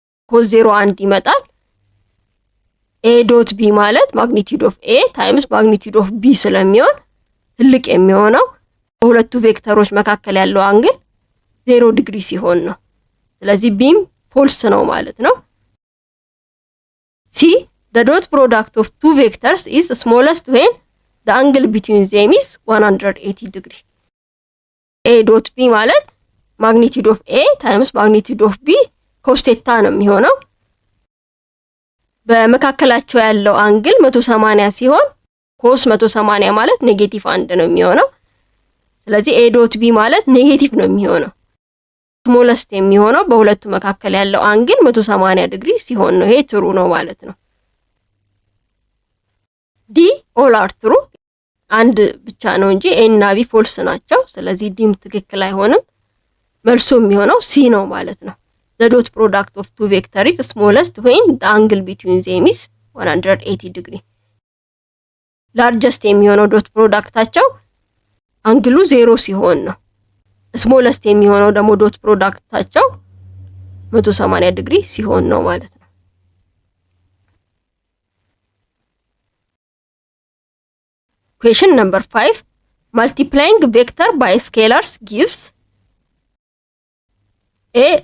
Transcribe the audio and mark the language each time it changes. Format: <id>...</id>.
<am>ኮስ 01 ይመጣል። a ዶት b ማለት ማግኒቲዩድ ኦፍ a ታይምስ ማግኒቲዩድ ኦፍ b ስለሚሆን ትልቅ የሚሆነው በሁለቱ ቬክተሮች መካከል ያለው አንግል 0 ዲግሪ ሲሆን ነው። ስለዚህ ቢም ፎልስ ነው ማለት ነው። C.</am> <en>The dot product of two vectors is smallest when the angle between them is 180 degree.</en> <am>a dot b ማለት ማግኒቲዩድ ኦፍ a ታይምስ ማግኒቲዩድ ኦፍ b ኮስ ቴታ ነው የሚሆነው። በመካከላቸው ያለው አንግል 180 ሲሆን ኮስ 180 ማለት ኔጌቲቭ 1 ነው የሚሆነው። ስለዚህ a ዶት b ማለት ኔጌቲቭ ነው የሚሆነው። ስሞለስት የሚሆነው በሁለቱ መካከል ያለው አንግል 180 ዲግሪ ሲሆን ነው። ይሄ ትሩ ነው ማለት ነው። ዲ ኦል አር ትሩ አንድ ብቻ ነው እንጂ ኤ እና ቢ ፎልስ ናቸው። ስለዚህ ዲም ትክክል አይሆንም። መልሱ የሚሆነው ሲ ነው ማለት ነው።</am> <en>the dot product of two vectors is smallest when the angle between them is 180 degree.</en> <am>largest የሚሆነው ዶት ፕሮዳክታቸው አንግሉ 0 ሲሆን ነው። ስሞለስት የሚሆነው ደግሞ ዶት ፕሮዳክታቸው 180 ዲግሪ ሲሆን ነው ማለት ነው።</am> <en>Question number 5. Multiplying vector by scalars gives A.</en>